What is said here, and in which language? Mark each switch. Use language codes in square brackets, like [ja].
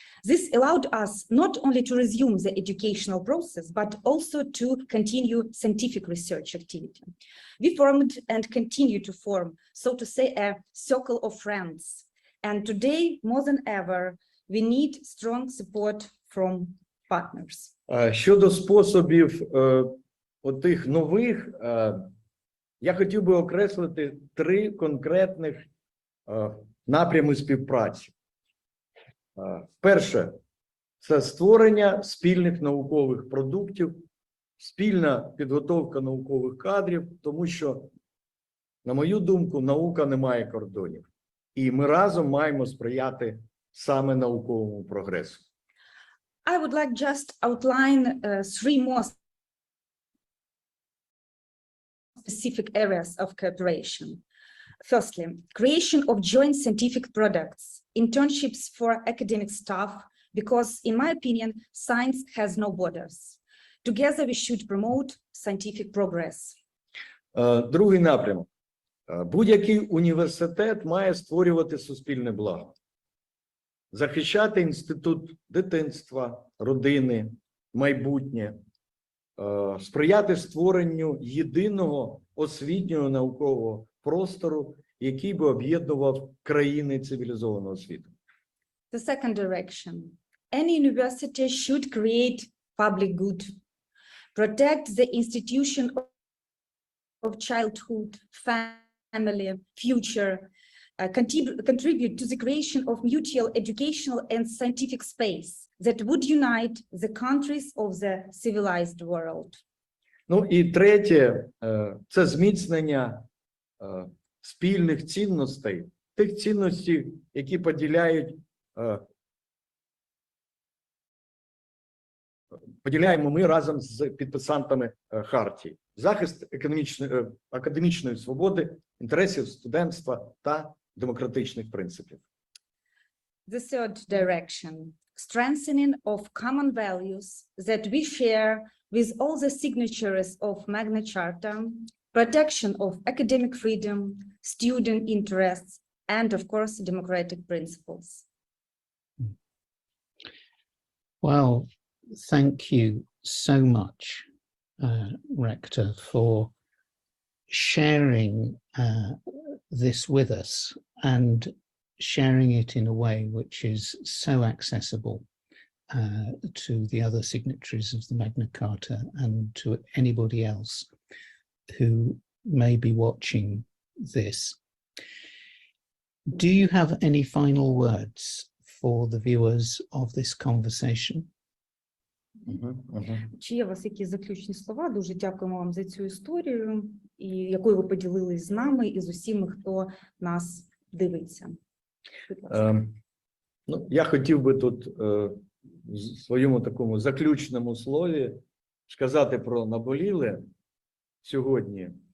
[en] This allowed us not only to resume the educational process, but also to continue scientific research activity. We formed and continue to form, so to say, a circle of friends. And today, more than ever, we need strong support from partners. [uk] Щодо способів отих нових, я хотів би окреслити 3 конкретних напрями співпраці. Перше – це створення спільних наукових продуктів, спільна підготовка наукових кадрів, тому що, на мою думку, наука не має кордонів. І ми разом маємо сприяти саме науковому прогресу. [en] I would like just outline 3 more specific areas of cooperation. Firstly, creation of joint scientific products, internships for academic staff, because in my opinion, science has no borders. Together we should promote scientific progress. [uk] Другий напрямок. Будь-який університет має створювати суспільне благо. Захищати інститут дитинства, родини, майбутнє. сприяти створенню єдиного освітнього наукового простору, який би об'єднував країни цивілізованого світу. [en] The second direction. Any university should create public good, protect the institution of childhood, family, future, contribute to the creation of mutual educational and scientific space that would unite the countries of the civilized world. [uk] Ну і третє – це зміцнення спільних цінностей, тих цінностей, які поділяємо ми разом з підписантами Хартії. Захист академічної свободи, інтересів студентства та демократичних принципів. [en] The third direction, strengthening of common values that we share with all the signatories of Magna Charta, protection of academic freedom, student interests, and of course, democratic principles. Well, thank you so much, Rector, for sharing this with us and sharing it in a way which is so accessible to the other signatories of the Magna Carta and to anybody else who may be watching this. Do you have any final words for the viewers of this conversation? [uk] Чи є у вас якісь заключні слова? Дуже дякуємо вам за цю історію, і якою ви поділились з нами і з усіма, хто нас дивиться. Ну, я хотів би тут в своєму такому заключному слові сказати про наболіле сьогодні.